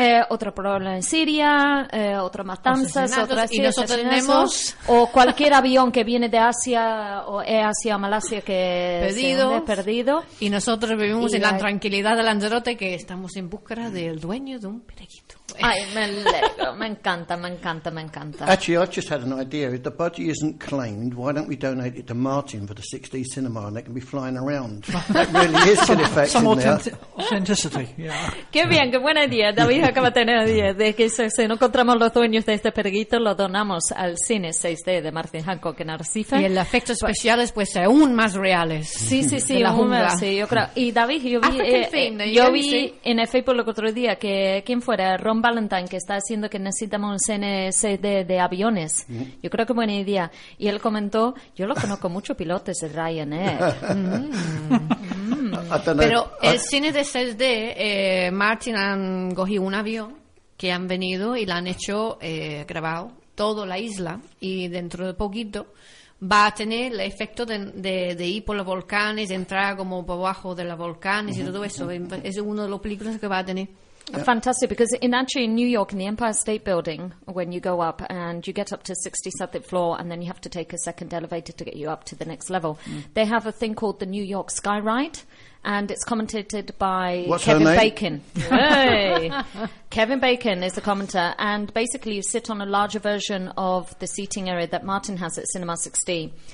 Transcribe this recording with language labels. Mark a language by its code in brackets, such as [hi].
[es] Otro problema en Siria, otra matanza, otra Siria, tenemos... o cualquier avión que viene de Asia o Asia o Malasia que perdido. Se ha perdido. Y nosotros vivimos en la tranquilidad de Lanzarote, que estamos en búsqueda del dueño de un periquito. Ay, me alegro, me encanta. [en] Actually, I've just had an idea. If the budgie isn't claimed, why don't we donate it to Martin for the 6D cinema and they can be flying around? That really is an effect. Some authenticity, yeah. [es] Qué bien, qué buena idea. David acaba de tener idea de que si no encontramos los dueños de este periquito, lo donamos al cine 6D de Martin Hancock en Arrecife. Y el efecto especial es pues aún más reales. Sí, aún más, sí, yo creo. Y David, yo vi en el Facebook el otro día que quien fuera, Ron Valentine, que está haciendo que necesitamos un CNC de aviones. Mm. Yo creo que buena idea. Y él comentó, yo lo conozco mucho, pilotos de Ryanair. Pero el cine de CSD, Martin han cogido un avión que han venido y lo han hecho grabado toda la isla y dentro de poquito va a tener el efecto de ir por los volcanes, de entrar como por abajo de los volcanes y todo eso. Es uno de los películas que va a tener. [en] Yep. Fantastic, because actually in New York, in the Empire State Building, when you go up and you get up to 67th floor and then you have to take a second elevator to get you up to the next level, they have a thing called the New York Sky Ride, and it's commentated by Kevin Bacon. Kevin Bacon is the commenter, and basically you sit on a larger version of the seating area that Martin has at Cinema 60.